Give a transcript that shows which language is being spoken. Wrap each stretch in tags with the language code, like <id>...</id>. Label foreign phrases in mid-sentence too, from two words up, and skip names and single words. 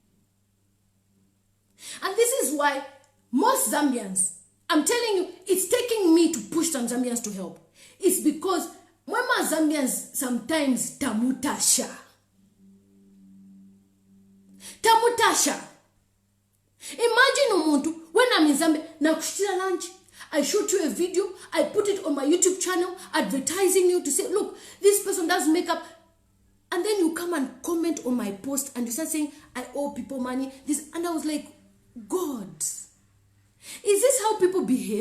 <en>And this is why most Zambians, I'm telling you, it's taking me to push some Zambians to help. It's because when my Zambians sometimes tamutasha. Imagine umuntu, when I'm in Zambia,</en> <bem>na kushitira</bem> <en>lunch, I shoot you a video, I put it on my YouTube channel, advertising you to say, look, this person does makeup. And then you come and comment on my post and you start saying, I owe people money. This, and I was like, God, is this how people behave?</en>